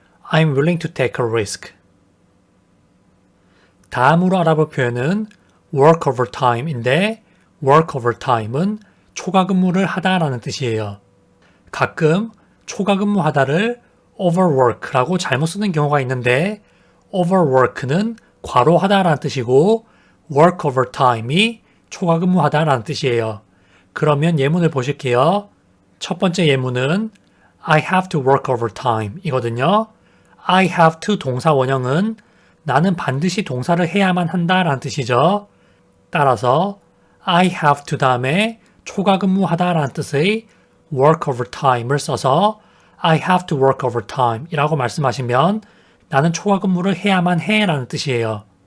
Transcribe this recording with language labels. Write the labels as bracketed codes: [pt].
[en] I'm willing to take a risk. [ko] 다음으로 알아볼 표현은 work overtime인데 work overtime은 초과 근무를 하다라는 뜻이에요. 가끔 초과 근무하다를 overwork라고 잘못 쓰는 경우가 있는데 overwork는 과로하다라는 뜻이고 work overtime이 초과 근무하다라는 뜻이에요. 그러면 예문을 보실게요. 첫 번째 예문은 [en] I have to work overtime 이거든요. [ko] I have to 동사 원형은 나는 반드시 동사를 해야만 한다라는 뜻이죠. 따라서 I have to 다음에 초과 근무하다라는 뜻의 work overtime을 써서 [en] I have to work overtime [ko] 이라고 말씀하시면 나는 초과 근무를 해야만 해 라는 뜻이에요.